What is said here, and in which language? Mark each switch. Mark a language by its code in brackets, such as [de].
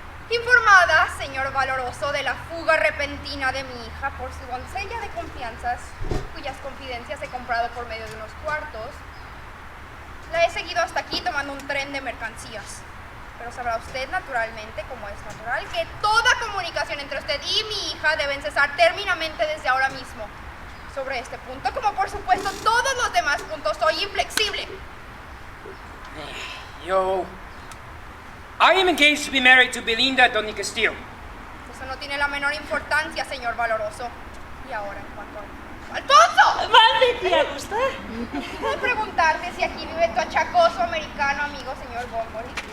[es] Informada, señor Valoroso, de la fuga repentina de mi hija por su doncella de confianzas, cuyas confidencias he comprado por medio de unos cuartos, la he seguido hasta aquí tomando un tren de mercancías. Pero sabrá usted, naturalmente, como es natural, que toda comunicación entre usted y mi hija deben cesar terminamente desde ahora mismo. Sobre este punto, como por supuesto todos los demás puntos, soy inflexible. [en] I am engaged to be married to Belinda Doña Castillo. [es] Eso no tiene la menor importancia, señor Valoroso. Y ahora, en cuanto al... ¡Alfonso! Mande, tía Gusta. Puedo preguntarte si aquí vive tu achacoso americano amigo, señor Bombury.